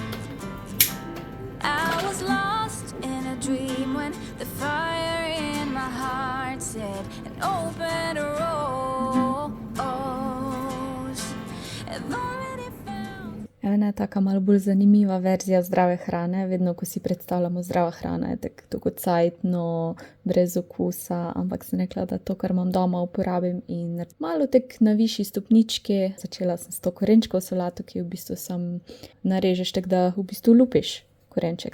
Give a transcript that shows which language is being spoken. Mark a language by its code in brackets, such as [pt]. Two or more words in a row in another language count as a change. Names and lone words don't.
[en] I was lost in a dream when the fire in my heart said an open rose. I've already found. [sl] Ena taka malo bolj zanimiva verzija zdrave hrane. Vedno, ko si predstavljamo zdrava hrana, je tako cajtno, brez okusa, ampak sem rekla, da to, kar imam doma, uporabim in malo tek na višji stopnički. Začela sem s to korenčkov solato, ki v bistvu sam narežeš, tako da v bistvu lupiš korenček.